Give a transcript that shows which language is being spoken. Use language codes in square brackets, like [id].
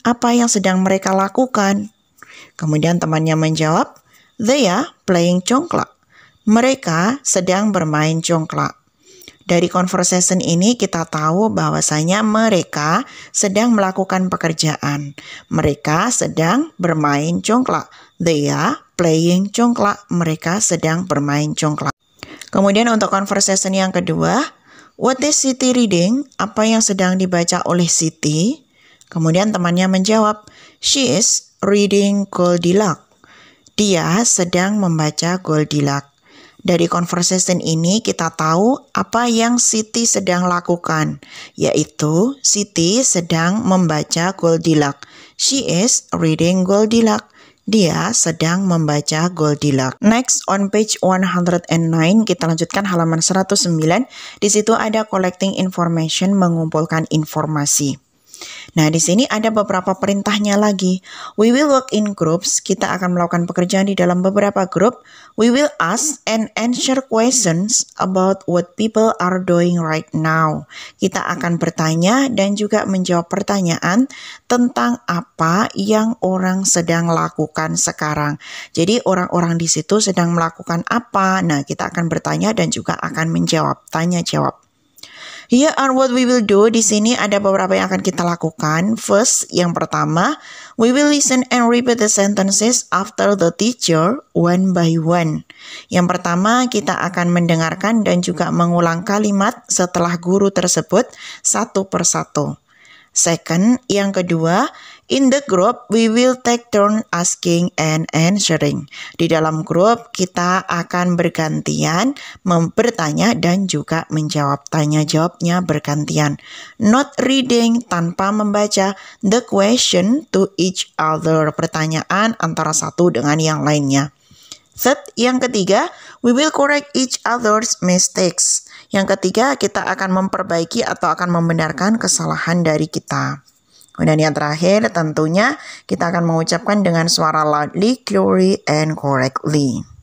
[id] Apa yang sedang mereka lakukan? Kemudian temannya menjawab, [en] they are playing congklak. [id] Mereka sedang bermain congklak. Dari conversation ini kita tahu bahwasanya mereka sedang melakukan pekerjaan. Mereka sedang bermain congklak. [en] They are playing congklak. [id] Mereka sedang bermain congklak. Kemudian untuk conversation yang kedua, [en] what is Siti reading? [id] Apa yang sedang dibaca oleh Siti? Kemudian temannya menjawab, [en] she is reading Goldilocks. [id] Dia sedang membaca Goldilocks. Dari conversation ini kita tahu apa yang Siti sedang lakukan, yaitu Siti sedang membaca Goldilocks. [en] She is reading Goldilocks. [id] Dia sedang membaca Goldilocks. [en] Next, on page 109, [id] kita lanjutkan halaman 109. Di situ ada [en] collecting information, [id] mengumpulkan informasi. Nah, di sini ada beberapa perintahnya lagi. [en] We will work in groups. [id] Kita akan melakukan pekerjaan di dalam beberapa grup. [en] We will ask and answer questions about what people are doing right now. [id] Kita akan bertanya dan juga menjawab pertanyaan tentang apa yang orang sedang lakukan sekarang. Jadi orang-orang di situ sedang melakukan apa? Nah, kita akan bertanya dan juga akan menjawab, tanya jawab. [en] Here are what we will do. [id] Di sini ada beberapa yang akan kita lakukan. [en] First, [id] yang pertama, [en] we will listen and repeat the sentences after the teacher one by one. [id] Yang pertama, kita akan mendengarkan dan juga mengulang kalimat setelah guru tersebut satu persatu. [en] Second, [id] yang kedua, [en] in the group, we will take turn asking and answering. [id] Di dalam grup, kita akan bergantian bertanya dan juga menjawab. Tanya jawabnya bergantian. [en] Not reading, [id] tanpa membaca, [en] the question to each other. [id] Pertanyaan antara satu dengan yang lainnya. Third, yang ketiga, [en] we will correct each other's mistakes. [id] Yang ketiga, kita akan memperbaiki atau akan membenarkan kesalahan dari kita. Dan yang terakhir, tentunya kita akan mengucapkan dengan suara [en] loudly, clearly, and correctly.